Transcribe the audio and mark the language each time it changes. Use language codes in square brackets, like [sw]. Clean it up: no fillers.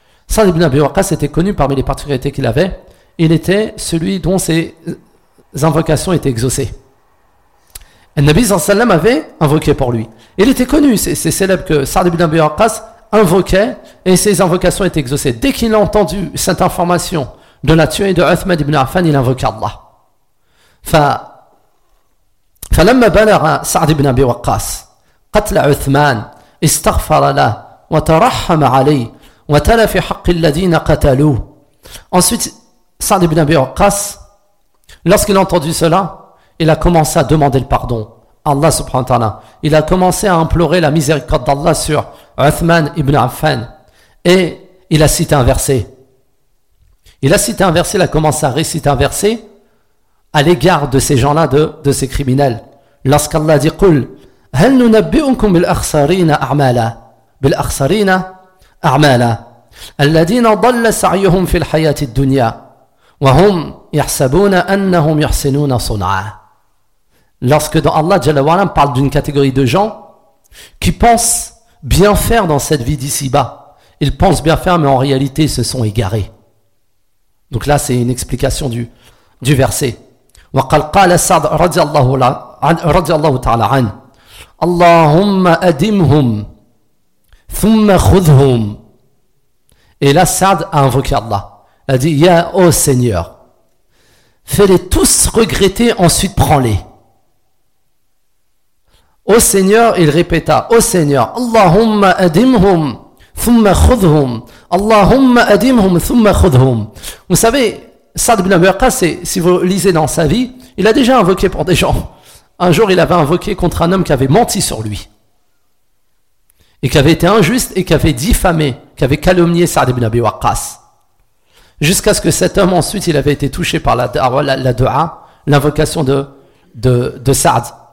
[fr] Sa'd ibn Abi Waqqas était connu parmi les particularités qu'il avait. Il était celui dont ses invocations étaient exaucées. Le Nabi sallallahu alayhi wa sallam avait invoqué pour lui. Il était connu, c'est célèbre que Sa'd ibn Abi Waqqas invoquait et ses invocations étaient exaucées. Dès qu'il a entendu cette information de la tuerie de Uthman ibn Affan, il invoqua Allah. [ar] فلما بلغ سعد بن أبي وقاص قتل عثمان استغفر له وترحم عليه وتلا في حق الذين قتلوه. [fr] Ensuite, Sa'd ibn Abi Waqqas, lorsqu'il a entendu cela, il a commencé à demander le pardon à Allah subhanahu wa ta'ala. Il a commencé à implorer la miséricorde d'Allah sur Uthman ibn Affan. Et il a cité un verset. Il a commencé à réciter un verset à l'égard de ces gens-là, de ces criminels. Lorsqu'Allah dit [ar] « قُلْ هَلْ نُنَبِّئُكُمْ بِالْأَخْسَرِينَ أَعْمَالًا » بِالْأَخْسَرِينَ أَعْمَالًا الَّذِينَ ضَلَّ سَعْيُهُمْ فِي الْحَيَاةِ الدُّنْيَا وَهُمْ يَحْسَبُونَ أَنَّهُمْ يَحْسِنُونَ صُنْعًا. [fr] Lorsque dans Allah, Jalla wa'ala, parle d'une catégorie de gens qui pensent bien faire dans cette vie d'ici-bas. Ils pensent bien faire, mais en réalité, ils se sont égarés. Donc là, c'est une explication du verset. [ar] وقال قال سعد رضي الله تعالى عنه اللهم أدمهم ثم خذهم. [fr] Et là, سعد a invoqué Allah. Il a dit, ya, ô Seigneur, fais-les tous regretter, ensuite prends-les. Ô Seigneur, il répéta, ô Seigneur, [ar] اللهم أدمهم ثم خذهم اللهم أدمهم ثم خذهم. [fr] Vous savez, Sa'd ibn Abi Waqqas, si vous lisez dans sa vie, il a déjà invoqué pour des gens. Un jour, il avait invoqué contre un homme qui avait menti sur lui, et qui avait été injuste, et qui avait diffamé, qui avait calomnié Sa'd ibn Abi Waqqas. Jusqu'à ce que cet homme, ensuite, il avait été touché par la dua, l'invocation de Sa'd.